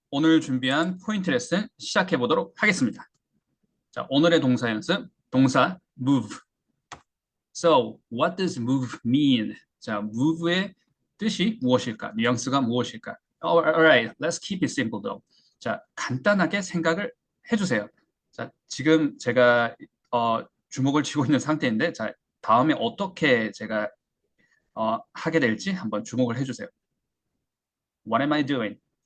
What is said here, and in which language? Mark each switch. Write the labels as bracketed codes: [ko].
[ko] 오늘 준비한 포인트 레슨 시작해 보도록 하겠습니다. 자, 오늘의 동사 연습, 동사 move. [en] So, what does move mean? [ko] 자, move의 뜻이 무엇일까? 뉘앙스가 무엇일까? [en] Alright, let's keep it simple though. [ko] 자, 간단하게 생각을 해주세요. 자, 지금 제가 주목을 쥐고 있는 상태인데, 자, 다음에 어떻게 제가 하게 될지 한번 주목을 해주세요. [en] What am I doing?